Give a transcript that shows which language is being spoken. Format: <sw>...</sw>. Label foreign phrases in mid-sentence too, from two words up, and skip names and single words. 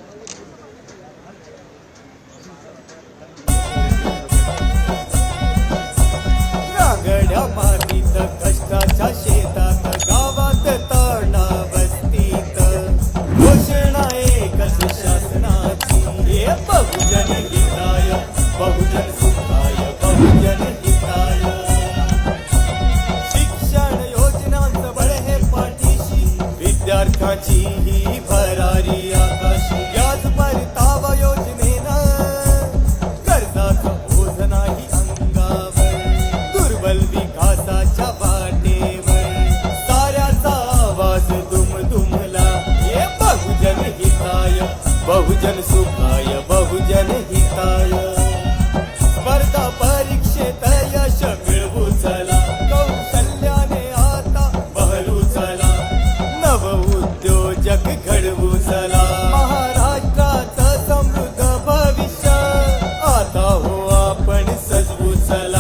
<mr>रांगड्या मातीत कष्टाच्या शेतात गावात तळणा वस्तीत घोषणा एकच शासनाची हे</mr> <sa>बहुजन हिताय बहुजन सुखाय बहुजन हिताय.</sa> <mr>शिक्षण योजनांचं बळ हे पाठीशी विद्यार्थ्याची ही भरारी आकाशी. याच परतावा योजनेनं कर्जाचं ओझ नाही अंगावर दुर्बल विकासाच्या वाटेवर साऱ्याचा आवाज दुमदुमला हे</mr> <sa>बहुजन हिताय बहुजन सुखाय बहुजन हिताय.</sa> <mr>स्पर्धा परीक्षेत यश मिळवू चला कौशल्याने आता बहलू चला नव उद्योजक घडवू चला. महाराष्ट्राचं समृद्ध भविष्य आता हो आपण सजवू चला.</mr>